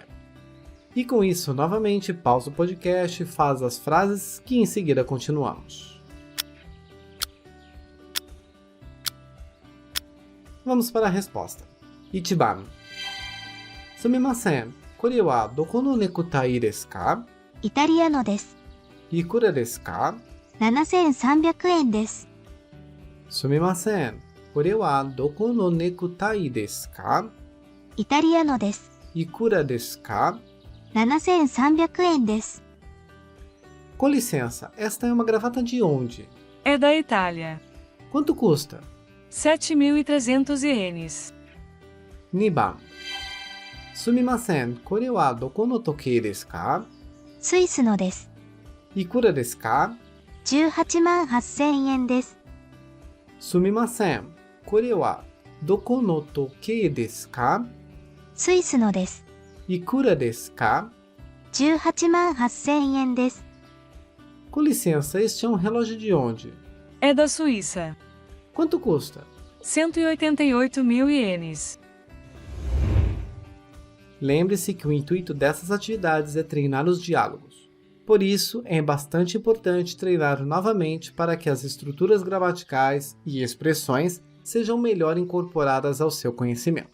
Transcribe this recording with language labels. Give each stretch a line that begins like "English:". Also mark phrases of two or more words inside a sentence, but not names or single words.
Portuguese: E com isso, novamente, pausa o podcast e faz as frases que em seguida continuamos. Vamos para a resposta.
Japanese: Ichiban. すみません、これはどこのネクタイですか? イタリアのです。いくらですか? 7300円です。すみません、これはどこのネクタイですか? イタリアのです。いくらですか? 7300円です。
Portuguese: Com licença, esta é uma gravata de onde? É da Itália. Quanto custa? 7.300 ienes.
Japanese: Niban. すみません、これはどこの時計ですか? スイスのです。いくらですか? 18万8000円です。すみません、これはどこの時計ですか? スイスのです。いくらですか? 18万8000円です。
Portuguese: Com licença, este é um relógio de onde? É da Suíça. Quanto custa? 188.000 ienes. Lembre-se que o intuito dessas atividades é treinar os diálogos. Por isso, é bastante importante treinar novamente para que as estruturas gramaticais e expressões sejam melhor incorporadas ao seu conhecimento.